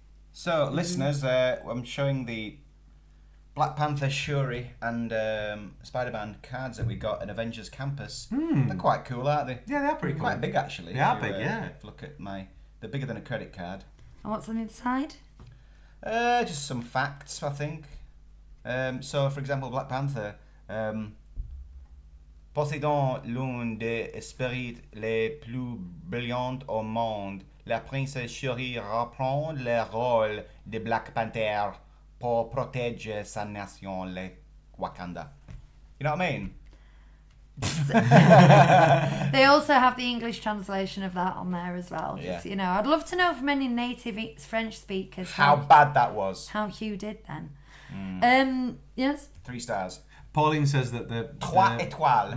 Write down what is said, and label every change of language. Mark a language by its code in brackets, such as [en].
[en] So, listeners, I'm showing the Black Panther, Shuri, and Spider-Man cards that we got in Avengers Campus. They're quite cool, aren't they? Yeah, they are pretty cool. Quite big, actually. They are big, yeah. If you look at they're bigger than a credit card. And what's on the inside? Just some facts, I think. So, for example, Black Panther. [fr] Possédant l'un des esprits les plus brillants au monde, la princesse Shuri reprend le rôle de Black Panther pour protéger sa nation, le Wakanda. [en] You know what I mean? They also have the English translation of that on there as well. Yeah. Just, you know, I'd love to know from any native French speakers How bad that was. how Hugh did then. Yes. 3 stars. Pauline says that the [fr] 3 étoiles.